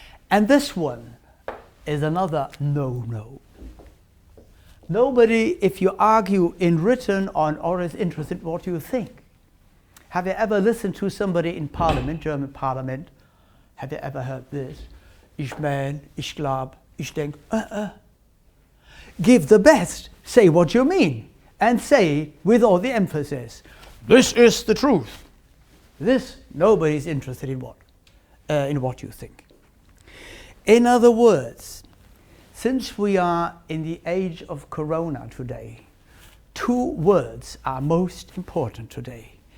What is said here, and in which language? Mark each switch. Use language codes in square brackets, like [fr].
[en] And this one is another no-no. Nobody, if you argue in written or is interested in what you think. Have you ever listened to somebody in Parliament, German Parliament? Have you ever heard this? [de] Ich mein, ich glaub, ich denk, [en] Give the best. Say what you mean. And say with all the emphasis, this is the truth. This, nobody's interested in what you think. In other words, since we are in the age of Corona today, 2 words are most important today.